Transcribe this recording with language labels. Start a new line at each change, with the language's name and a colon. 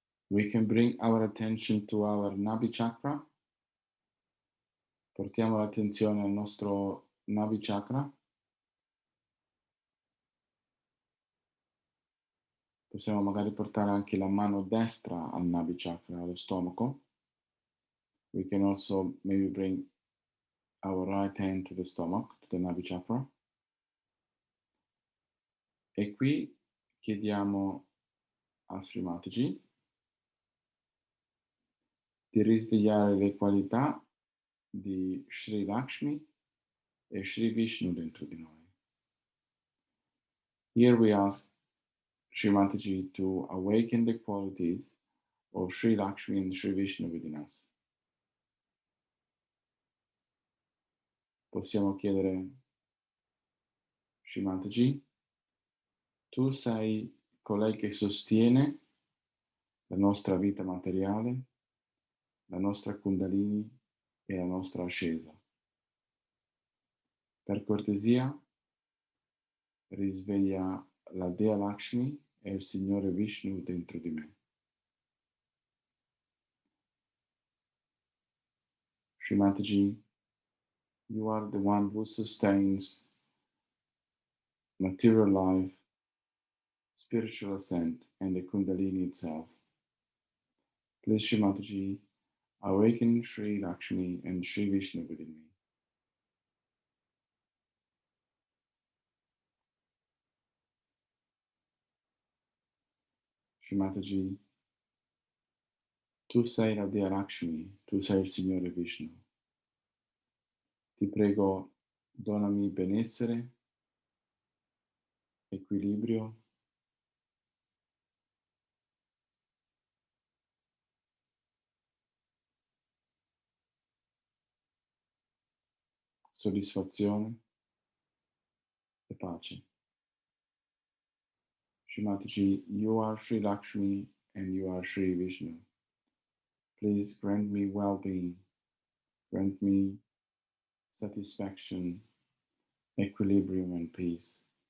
English: We can bring our attention to our Nabi Chakra.
Italian: Portiamo l'attenzione al nostro Nabi Chakra. Possiamo magari portare anche la mano destra al Nabi Chakra, allo stomaco.
English: We can also maybe bring our right hand to the stomach, to the Nabi Chakra.
Italian: E qui chiediamo a Srimataji di risvegliare le qualità di Sri Lakshmi e Sri Vishnu dentro di noi.
English: Here we ask Srimataji to awaken the qualities of Sri Lakshmi and Sri Vishnu within us.
Italian: Possiamo chiedere, Srimataji, tu sei colei che sostiene la nostra vita materiale, la nostra Kundalini e la nostra ascesa. Per cortesia, risveglia la Dea Lakshmi e il Signore Vishnu dentro di me.
English: Srimataji, you are the one who sustains material life, spiritual ascent, and the Kundalini itself. Please, Srimataji, awaken Sri Lakshmi and Sri Vishnu within me.
Italian: Srimataji, tu sei la Dea Lakshmi, tu sei il Signore Vishnu. Ti prego, donami benessere, equilibrio, soddisfazione e pace.
English: Srimataji, you are Sri Lakshmi and you are Sri Vishnu. Please grant me well-being, grant me satisfaction, equilibrium and peace.